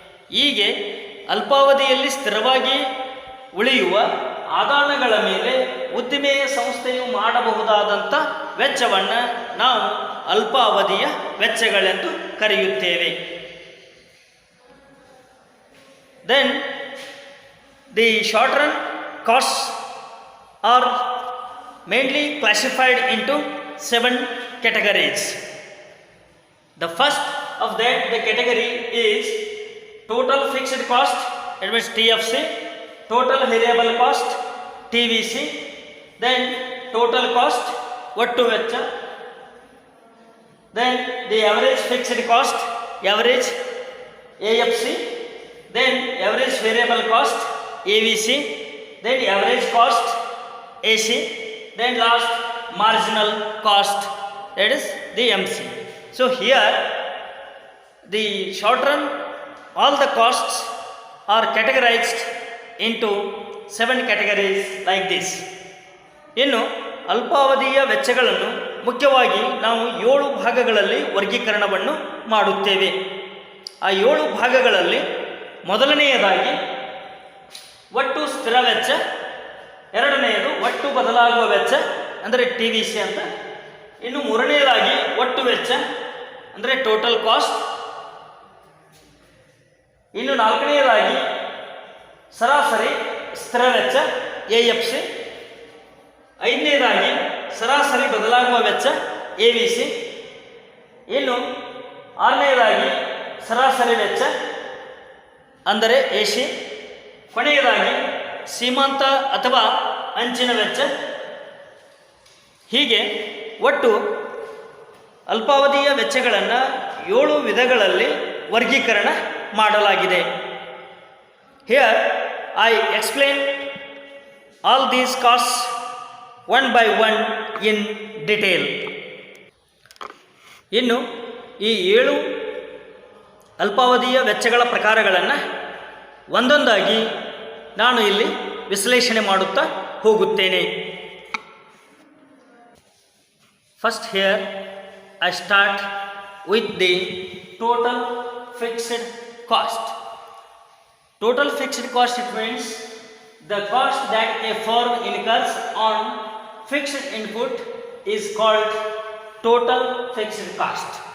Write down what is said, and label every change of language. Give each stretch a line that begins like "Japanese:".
Kannada: ಹೀಗೆ ಅಲ್ಪಾವಧಿಯಲ್ಲಿ ಸ್ಥಿರವಾಗಿ ಉಳಿಯುವ ಆದಾಯಗಳ ಮೇಲೆ ಉದ್ದಿಮೆಯ ಸಂಸ್ಥೆಯು ಮಾಡಬಹುದಾದಂಥ ವೆಚ್ಚವನ್ನು ನಾವು ಅಲ್ಪಾವಧಿಯ ವೆಚ್ಚಗಳೆಂದು ಕರೆಯುತ್ತೇವೆ.
English: Then the short run costs are mainly classified into 7 categories. The first of that the category is total fixed cost, it means TFC, total variable cost TVC, then total cost
Kannada: ಒಟ್ಟು ವೆಚ್ಚ,
English: then the average fixed cost average AFC, then average variable cost AVC, then average cost AC, then last marginal cost, that is the MC. So here the short run all the costs are categorized into 7 categories like this.
Kannada: ಇನ್ನು ಅಲ್ಪಾವಧಿಯ ವೆಚ್ಚಗಳನ್ನು ಮುಖ್ಯವಾಗಿ ನಾವು 7 ಭಾಗಗಳಲ್ಲಿ ವರ್ಗೀಕರಣವನ್ನು ಮಾಡುತ್ತೇವೆ. ಆ 7 ಭಾಗಗಳಲ್ಲಿ ಮೊದಲನೆಯದಾಗಿ ಒಟ್ಟು ಸ್ಥಿರ ವೆಚ್ಚ, ಎರಡನೆಯದು ಒಟ್ಟು ಬದಲಾಗುವ ವೆಚ್ಚ ಅಂದರೆ TVC ಅಂತ, ಇನ್ನು ಮೂರನೆಯದಾಗಿ ಒಟ್ಟು ವೆಚ್ಚ ಅಂದರೆ ಟೋಟಲ್ ಕಾಸ್ಟ್, ಇನ್ನು ನಾಲ್ಕನೆಯದಾಗಿ ಸರಾಸರಿ ಸ್ಥಿರ ವೆಚ್ಚ AFC, ಐದನೇದಾಗಿ ಸರಾಸರಿ ಬದಲಾಗುವ ವೆಚ್ಚ AVC, ಇನ್ನು ಆರನೆಯದಾಗಿ ಸರಾಸರಿ ವೆಚ್ಚ ಅಂದರೆ AC, ಕೊನೆಯದಾಗಿ ಸೀಮಾಂತ ಅಥವಾ ಅಂಚಿನ ವೆಚ್ಚ. ಹೀಗೆ ಒಟ್ಟು ಅಲ್ಪಾವಧಿಯ ವೆಚ್ಚಗಳನ್ನು 7 ವಿಧಗಳಲ್ಲಿ ವರ್ಗೀಕರಣ ಮಾಡಲಾಗಿದೆ.
English: Here I explain all these costs one by one in detail.
Kannada: ಇನ್ನು ಈ 7 ಅಲ್ಪಾವಧಿಯ ವೆಚ್ಚಗಳ ಪ್ರಕಾರಗಳನ್ನು ಒಂದೊಂದಾಗಿ ನಾನು ಇಲ್ಲಿ ವಿಶ್ಲೇಷಣೆ ಮಾಡುತ್ತಾ ಹೋಗುತ್ತೇನೆ.
English: First here I start with the total fixed cost. Total fixed cost, it means the cost that a firm incurs on fixed input is called total fixed cost.